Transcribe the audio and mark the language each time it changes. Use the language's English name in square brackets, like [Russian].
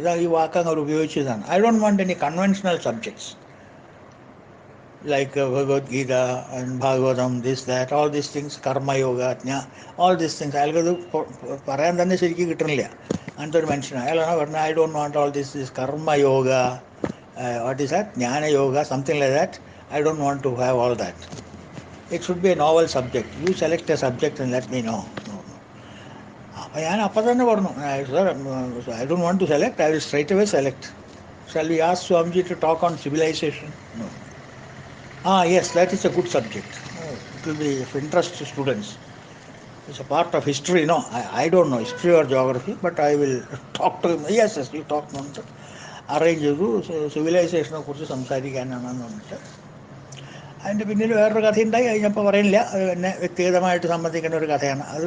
[Malayalam] ഇതാ ഈ വാക്കങ്ങ് അവർ ഉപയോഗിച്ചതാണ്. [English] I don't want any conventional subjects like Bhagavad Gita and Bhagavatam, this that, all these things, Karmayoga, all these things. [Malayalam] അയാൾക്കത് പറയാൻ തന്നെ ശരിക്കും കിട്ടണില്ല. അങ്ങനത്തെ ഒരു മനുഷ്യനാണ്. അയാളാണ് പറഞ്ഞത്, [English] I don't want all this karma yoga, what is that, jnana yoga, something like that. I don't want to have all that. It should be a novel subject. You select a subject and let me know. [Malayalam] അപ്പോൾ ഞാൻ അപ്പം തന്നെ പറഞ്ഞു, [English] sir, I don't want to select. I will straight away select. Shall we ask Swamiji to talk on civilization? No. Yes, that is a good subject. It will be of interest to students. It's a part of history. No, I don't know history or geography, but I will talk to him. Yes, you talk. [Malayalam] Arrange ചെയ്തു. സിവിലൈസേഷനെ കുറിച്ച് സംസാരിക്കാനാണെന്ന് പറഞ്ഞിട്ട് അതിൻ്റെ പിന്നിൽ വേറൊരു കഥയുണ്ടായി. കഴിഞ്ഞപ്പോൾ പറയുന്നില്ല, അത് എന്നെ വ്യക്തിഗതമായിട്ട് സംബന്ധിക്കുന്ന ഒരു കഥയാണ്.